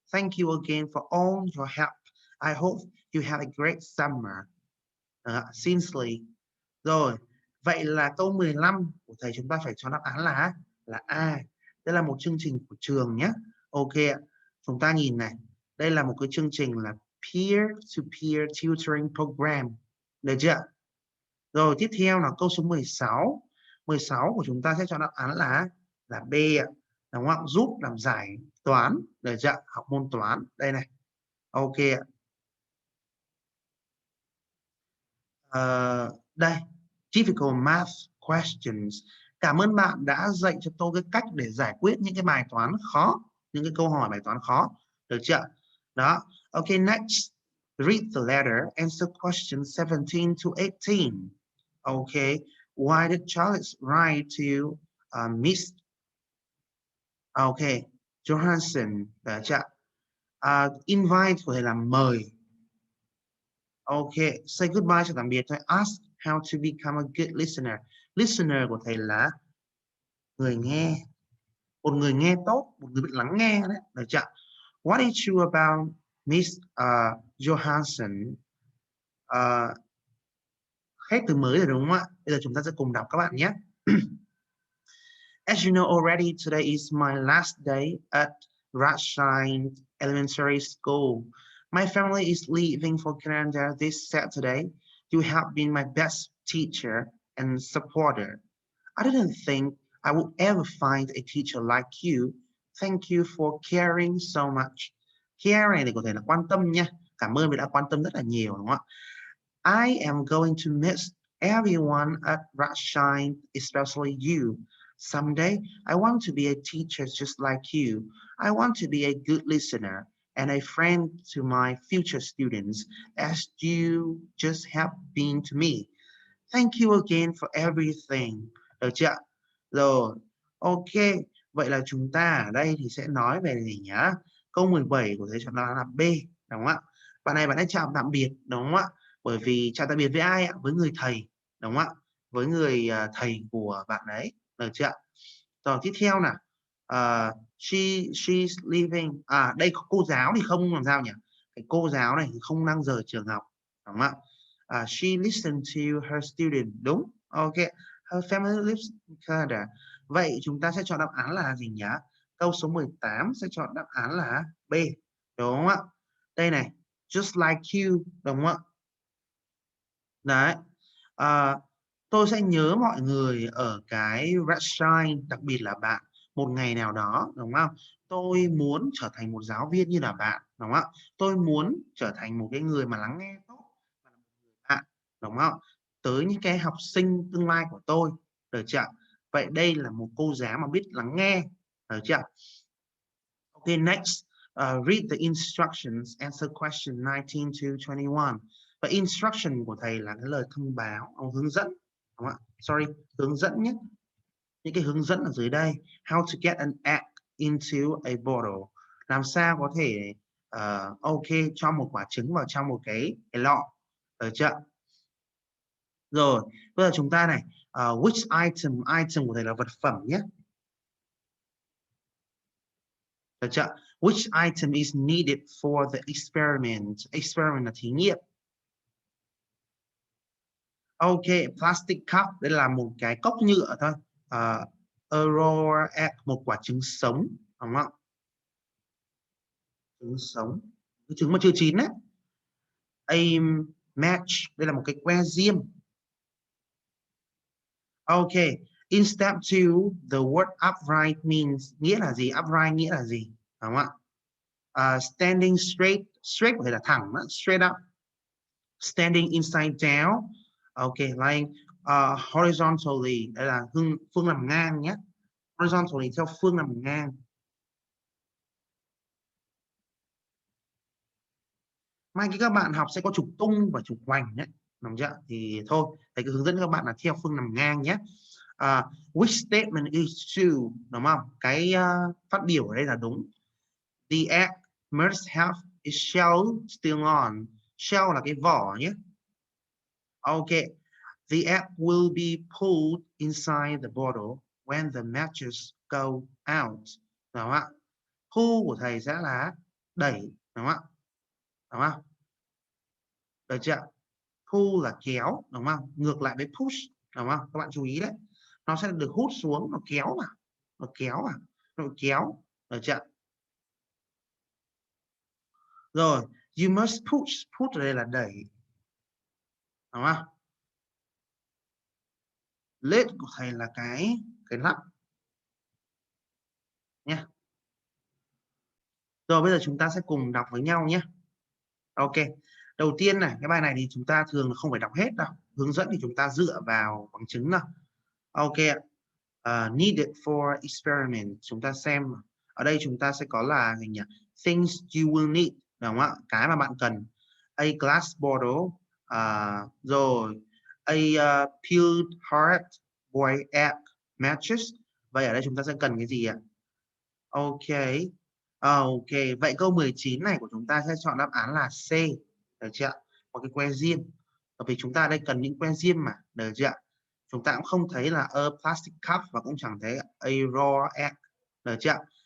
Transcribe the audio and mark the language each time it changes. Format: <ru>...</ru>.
<en>Thank you again for all your help. I hope you have a great summer. Sincerely.</en> <vi>Rồi, vậy là câu 15 của thầy chúng ta phải cho đáp án là A. Đây là một chương trình của trường nhé. Ok ạ. Chúng ta nhìn này. Đây là một cái chương trình là</vi> <en>peer-to-peer tutoring program.</en> <vi>Được chưa? Rồi tiếp theo là câu số 16. 16 của chúng ta sẽ cho đáp án là B ạ. Đúng không? Giúp làm giải toán. Được chưa? Học môn toán. Đây này. Ok ạ. Đây.</vi> <en>Difficult math questions.</en> <vi>Cảm ơn bạn đã dạy cho tôi cái cách để giải quyết những cái bài toán khó, những cái câu hỏi bài toán khó. Được chưa? Đó.</vi> <en>Ok, next. Read the letter. Answer question 17 to 18. Okay. Why did Charles write to Miss Okay, Johansson?</en> <vi>Được chưa? Invite có thể là mời.</vi> <en>Okay, say goodbye</en> <vi>cho tạm biệt thôi.</vi> <en>Ask how to become a good listener.</en> <vi>Listener của thầy là người nghe. Một người nghe tốt, một người biết lắng nghe đấy. Được chưa?</vi> <en>What is true about Miss Johansson?</en> <vi>Hết từ mới rồi đúng không ạ? Bây giờ chúng ta sẽ cùng đọc các bạn nhé.</vi> <en>As you know already, today is my last day at Ratshine Elementary School. My family is leaving for Canada this Saturday. You have been my best teacher and supporter. I didn't think I would ever find a teacher like you. Thank you for caring so much.</en> <vi>Care này thì có thể là quan tâm nha. Cảm ơn vì đã quan tâm rất là nhiều đúng không ạ?</vi> <en>I am going to miss everyone at Ratshine, especially you. Someday, I want to be a teacher just like you. I want to be a good listener and a friend to my future students, as you just have been to me. Thank you again for everything.</en> <vi>Được chưa? Rồi, ok. Vậy là chúng ta ở đây thì sẽ nói về gì nhá? Câu 17 của thầy chọn là B, đúng không ạ? Bạn này bạn ấy chào tạm biệt, đúng không ạ? Bởi vì chào tạm biệt với ai ạ? Với người thầy, đúng không ạ? Với người thầy của bạn ấy, được chưa? Rồi tiếp theo nào.</vi> <en>She's leaving.</en> <vi>Đây cô giáo thì không làm sao nhỉ? Cái cô giáo này thì không đang rời trường học, đúng không ạ?</vi> <en>She listened to her student.</en> <vi>Đúng.</vi> <en>Ok. Her family lives in Canada.</en> <vi>Vậy chúng ta sẽ chọn đáp án là gì nhỉ? Câu số 18 sẽ chọn đáp án là B. Đúng không ạ? Đây này.</vi> <en>Just like you.</en> <vi>Đúng không ạ? Đấy. Tôi sẽ nhớ mọi người ở cái Ratshine, đặc biệt là bạn, một ngày nào đó, đúng không? Tôi muốn trở thành một giáo viên như là bạn, đúng không? Tôi muốn trở thành một cái người mà lắng nghe tốt, bạn, đúng không? Tới những cái học sinh tương lai của tôi, được chưa? Vậy đây là một cô giáo mà biết lắng nghe, được chưa?</vi> <en>Okay, next, read the instructions, answer question 19 to 21.</en> <vi>Và instruction của thầy là cái lời thông báo, hướng dẫn, đúng không ạ? Sorry, hướng dẫn nhé. Những cái hướng dẫn ở dưới đây.</vi> <en>How to get an egg into a bottle.</en> <vi>Làm sao có thể ok cho một quả trứng vào trong một cái lọ. Được chưa? Rồi, bây giờ chúng ta này,</vi> <en>which item</en> <vi>của thầy là vật phẩm nhé. Được chưa?</vi> <en>Which item is needed for the experiment?</en> <vi>Experiment là thí nghiệm. Ok,</vi> <en>plastic cup,</en> <vi>đây là một cái cốc nhựa thôi.</vi> <en>A raw egg,</en> <vi>một quả trứng sống, đúng không? Trứng sống, trứng mà chưa chín đấy. A match, đây là một cái que diêm.</vi> <en>Ok, in step 2, the word upright means,</en> <vi>nghĩa là gì? Upright nghĩa là gì? Đúng không ạ?</vi> <en>Standing straight,</en> <vi>straight có thể là thẳng,</vi> <en>straight up. Standing inside down,</en> <vi>ok,</vi> <en>lying horizontally,</en> <vi>đây là phương nằm ngang nhé. Horizontally theo phương nằm ngang. Mai khi các bạn học sẽ có trục tung và trục hoành nhé, đúng chưa? Thì thôi, thầy cứ hướng dẫn các bạn là theo phương nằm ngang nhé.</vi> <en>Which statement is true,</en> <vi>đúng không? Cái phát biểu ở đây là đúng.</vi> <en>The egg must have its shell still on.</en> <vi>Shell là cái vỏ nhé.</vi> <en>Ok. The egg will be pulled inside the bottle when the matches go out.</en> <vi>Đúng không ạ? Pull của thầy sẽ là đẩy, đúng không ạ? Đúng không? Được chưa? Pull là kéo, đúng không? Ngược lại với push, đúng không? Các bạn chú ý đấy. Nó sẽ được hút xuống, nó kéo vào, nó kéo vào, nó kéo, được chưa? Rồi,</vi> <en>you must push,</en> <vi>push ở đây là đẩy, đúng không? Lid của thầy là cái nắp nhé. Rồi bây giờ chúng ta sẽ cùng đọc với nhau nhé. Ok. Đầu tiên này, cái bài này thì chúng ta thường không phải đọc hết đâu. Hướng dẫn thì chúng ta dựa vào bằng chứng nào. Ok.</vi> <en>Needed for experiment.</en> <vi>Chúng ta xem. Ở đây chúng ta sẽ có là gì nhỉ?</vi> <en>Things you will need, đúng không ạ?</en> <vi>Cái mà bạn cần.</vi> <en>A glass bottle.</en> <vi>Rồi.</vi> <en>A peeled heart, boiled egg, matches.</en> <vi>Vậy ở đây chúng ta sẽ cần cái gì ạ? Ok. Ok. Vậy câu 19 này của chúng ta sẽ chọn đáp án là C. Được chưa? Có cái que diêm. Bởi vì chúng ta đây cần những que diêm mà. Được chưa? Chúng ta cũng không thấy là</vi> <en>a plastic cup</en> <vi>và cũng chẳng thấy</vi> <en>a raw egg.</en> <vi>Được chưa?</vi>